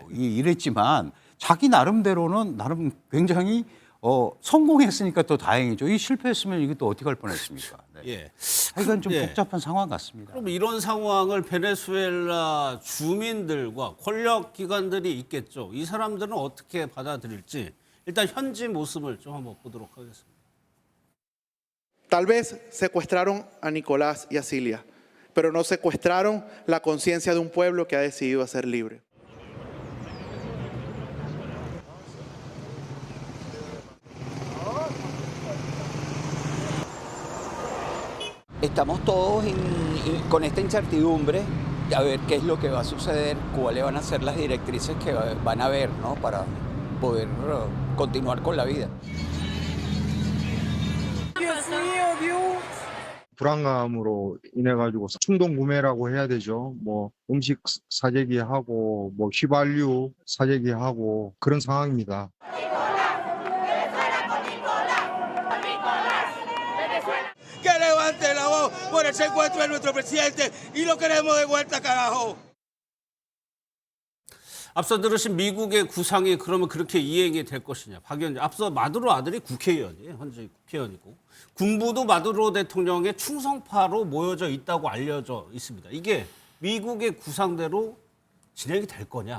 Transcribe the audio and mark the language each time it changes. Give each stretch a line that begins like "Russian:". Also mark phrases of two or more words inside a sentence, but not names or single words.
Korean: 이랬지만 자기 나름대로는 나름 굉장히 성공했으니까 또 다행이죠. 이 실패했으면 이게 또 어떻게 할 뻔했습니까? 네. 예. 하여간 좀 예. 복잡한 상황 같습니다. 그럼 이런 상황을 베네수엘라 주민들과 권력 기관들이 있겠죠. 이 사람들은 어떻게 받아들일지 일단 현지 모습을 좀 한번 보도록 하겠습니다.
Spanish: Tal vez secuestraron a Nicolás y a Cilia, pero no secuestraron la conciencia de un pueblo que ha decidido ser libre. Estamos todos con esta incertidumbre de a ver qué es lo que va a suceder, cuáles van a ser las directrices que van a haber, ¿no? Para poder continuar con la vida.
Korean: 불안감으로 인해 가지고 충동 구매라고 해야 되죠. 뭐 음식 사재기 하고 뭐 휘발유 사재기 하고 그런 상황입니다.
Spanish: Que levante la voz por el secuestro de nuestro presidente y lo queremos de vuelta, carajo.
Korean: 앞서 들으신 미국의 구상이 그러면 그렇게 이행이 될 것이냐. 박연재 앞서 마두로 아들이 국회의원이에요. 현재 국회의원이고 군부도 마두로 대통령의 충성파로 모여져 있다고 알려져 있습니다. 이게 미국의 구상대로 진행이 될 거냐.